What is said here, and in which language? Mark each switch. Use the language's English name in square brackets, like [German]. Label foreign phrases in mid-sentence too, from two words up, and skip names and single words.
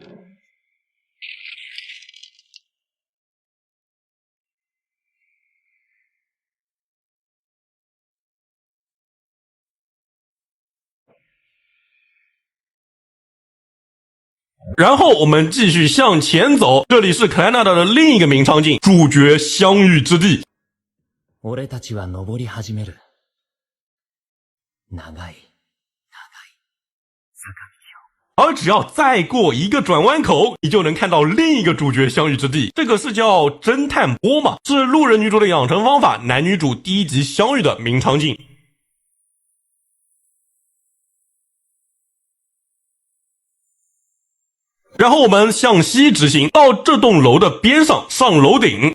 [Chinese] 然后我们继续向前走，这里是克莱纳达的另一个名场景，主角相遇之地。 [Japanese] 俺たちは登り始める。長い [Chinese] 而只要再过一个转弯口，你就能看到另一个主角相遇之地。这个是叫侦探坡嘛，是路人女主的养成方法，男女主第1集相遇的名场景。然后我们向西直行，到这栋楼的边上，上楼顶。